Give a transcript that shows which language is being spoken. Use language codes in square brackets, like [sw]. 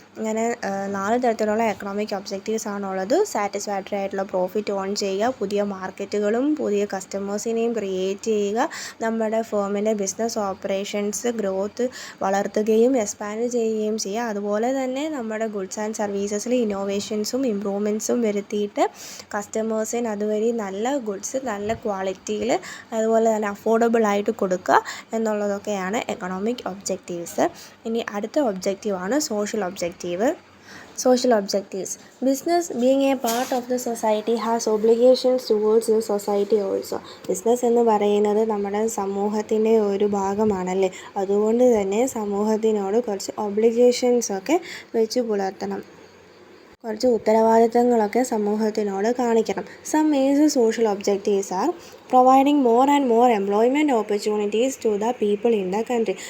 [ml] ഇങ്ങനെ 4 തരത്തിലുള്ള economic objectives ആണുള്ളത്. സാറ്റിസ്ഫാക്ടറി ആയിട്ടുള്ള പ്രോഫിറ്റ് ഏൺ ചെയ്യുക, പുതിയ മാർക്കറ്റുകളും പുതിയ കസ്റ്റമേഴ്സിനെയും ക്രിയേറ്റ് ചെയ്യുക, നമ്മുടെ ഫേമിൻ്റെ ബിസിനസ് ഓപ്പറേഷൻസ് ഗ്രോത്ത് വളർത്തുകയും എക്സ്പാൻഡ് ചെയ്യുകയും ചെയ്യുക, അതുപോലെ തന്നെ നമ്മുടെ ഗുഡ്സ് ആൻഡ് സർവീസസിൽ ഇന്നോവേഷൻസും ഇംപ്രൂവ്മെൻറ്റ്സും വരുത്തിയിട്ട് കസ്റ്റമേഴ്സിന് അതുവഴി നല്ല ഗുഡ്സ് നല്ല ക്വാളിറ്റിയിൽ അതുപോലെ തന്നെ അഫോർഡബിൾ ആയിട്ട് കൊടുക്കുക എന്നുള്ളതൊക്കെയാണ് എക്കണോമിക് ഒബ്ജക്റ്റീവ്സ്. ഇനി അടുത്ത ഒബ്ജക്റ്റീവാണ് social objective. [en] Social objectives. Business, being a part of the society, has obligations towards the society also. [ml] Business എന്ന് പറയുന്നത് നമ്മുടെ സമൂഹത്തിൻ്റെ ഒരു ഭാഗമാണല്ലേ. അതുകൊണ്ട് തന്നെ സമൂഹത്തിനോട് കുറച്ച് ഒബ്ലിഗേഷൻസൊക്കെ വെച്ച് പുലർത്തണം, കുറച്ച് ഉത്തരവാദിത്തങ്ങളൊക്കെ സമൂഹത്തിനോട് കാണിക്കണം. [en] Some major social objectives are providing more and more employment opportunities to the people in the country.